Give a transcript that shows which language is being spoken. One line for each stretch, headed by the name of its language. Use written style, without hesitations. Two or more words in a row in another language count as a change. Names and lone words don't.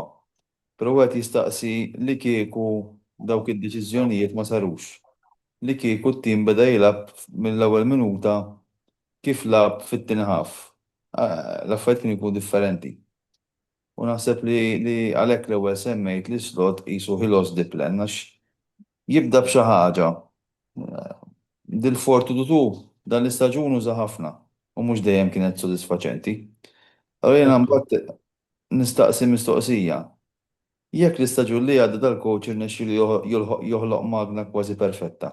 Maltese: Però wieħed jistaqsi li kieku dawk id-deċiżjonijiet ma sarux. Li kieku t-tim beda jilgħab mill-ewwel minuta kif lagħab fit-tieni ħaf. L-affarijiet kienu jkunu differenti. U naħseb li għalhekk l-ewwel semmejt li Slot qisu
English: he lost the plan
Maltese: għax jibda b'xi ħaġa. Dil-4-2-2 dan l-istaġun uża ħafna u mhux dejjem kienet sodisfaċenti. Allura jiena mbagħad nistaqsi mistoqsija. Jekk l-istaġun li għadda dal-coach irnexxielu joħloq magna kważi perfetta.